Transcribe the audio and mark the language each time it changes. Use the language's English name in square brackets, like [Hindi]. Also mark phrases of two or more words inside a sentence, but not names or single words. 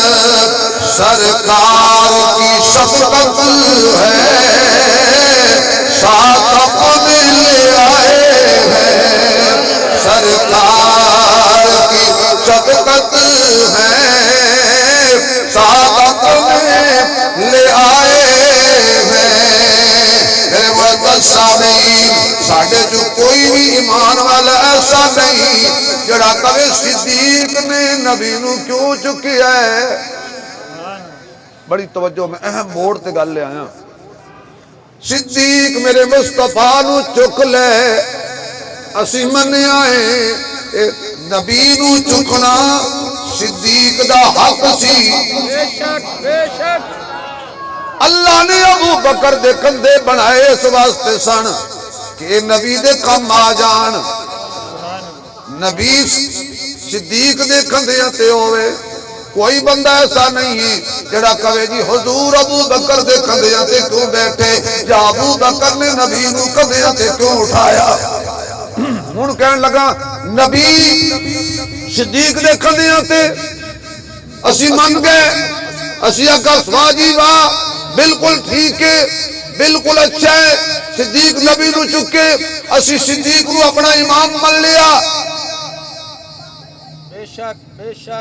[Urdu] سرکار کی شفقت ہے ساتھ اپنے لے آئے ہیں، سرکار کی شفقت ہے ساتھ اپنے لے آئے ہیں۔ [Punjabi] میرے معزز سامعین، ساڈے جو کوئی بھی ایمان والا ایسا نہیں جڑا کبھی صدیق نے نبی نو کیوں چکیا ہے۔ بڑی توجہ میں اہم موڑ تے گل لے آیا، صدیق میرے مصطفیٰ نو چک لے، اسی مننے آئے نبی نو چکنا صدیق دا حق سی۔ بے شک بے شک، اللہ نے ابو بکر دے کندھے بنائے اس واسطے سن کہ نبی دے کم آ جان، نبی صدیق دے کندھیاں تے ہوئے کوئی بندہ ایسا نہیں ہے جڑا کہے جی حضور ابو بکر دے کندھیاں تے کیوں بیٹھے یا ابو بکر نے نبی نو کندھیاں تے کیوں اٹھایا. ہن کہن لگا نبی صدیق دے کندھیاں تے اسی من گئے اسی آکھا سواجی واہ بالکل ٹھیک ہے بالکل اچھا ہے صدیق نبی نو چکے اسی صدیق نو اپنا امام من لیا بے شک